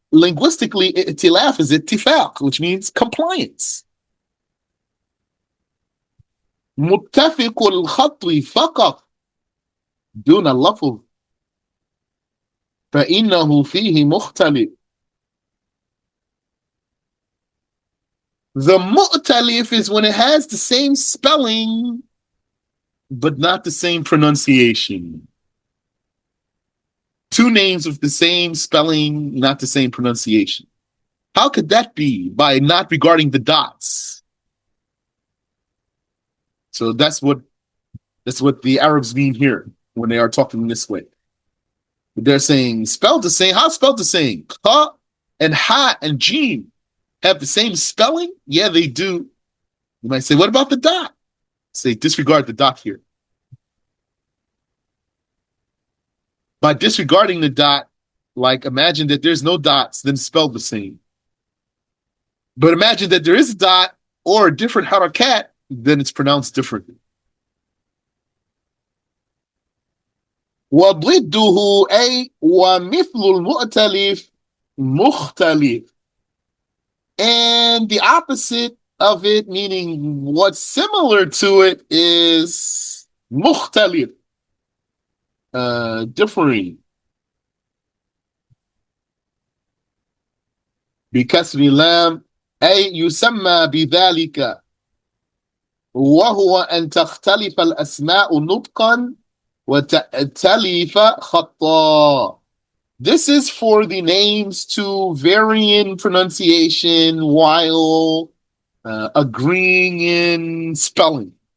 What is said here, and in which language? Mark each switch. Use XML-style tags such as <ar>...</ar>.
<en>Linguistically, i'tilaf is ittifaq, which means compliance.</en> <ar>متفق الخط فقط دون اللفظ فإنه فيه مختلف.</ar> <en>The mu'talif is when it has the same spelling but not the same pronunciation. Two names with the same spelling, not the same pronunciation. How could that be? By not regarding the dots. So that's what the Arabs mean here when they are talking this way. They're saying spelled the same. How spelled the same? Ka and ha and jim have the same spelling? Yeah, they do. You might say, what about the dot? Say, disregard the dot here. By disregarding the dot, like imagine that there's no dots, then spelled the same. But imagine that there is a dot or a different harakat, then it's pronounced differently.</en> <ar>وضده أي ومثل المؤتلف مختلف.</ar> <en>And the opposite of it, meaning what's similar to it, is مختلف, differing.</en> <ar>بكسر اللام أي يسمى بذلك وهو أن تختلف الأسماء نطقا وتأتلف خطا.</ar> <en>This is for the names to vary in pronunciation while agreeing in spelling.</en>